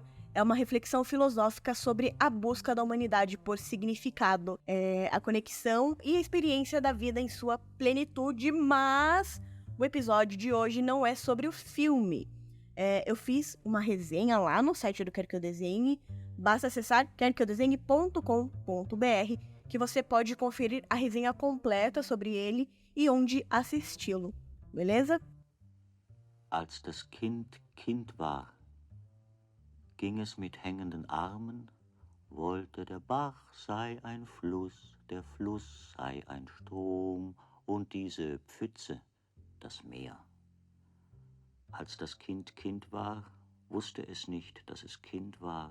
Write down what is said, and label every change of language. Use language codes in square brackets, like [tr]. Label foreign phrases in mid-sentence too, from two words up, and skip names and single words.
[pt] É uma reflexão filosófica sobre a busca da humanidade por significado, a conexão e a experiência da vida em sua plenitude, mas o episódio de hoje não é sobre o filme. Eu fiz uma resenha lá no site do Quero Que Eu Desenhe. Basta acessar queroqueeudesenhe.com.br que você pode conferir a resenha completa sobre ele e onde assisti-lo. Beleza? [de] Als das Kind Kind war, ging es mit hängenden Armen, wollte der Bach sei ein Fluss, der Fluss sei ein Strom und diese Pfütze das Meer. Als das Kind Kind war, wusste es nicht, dass es Kind war.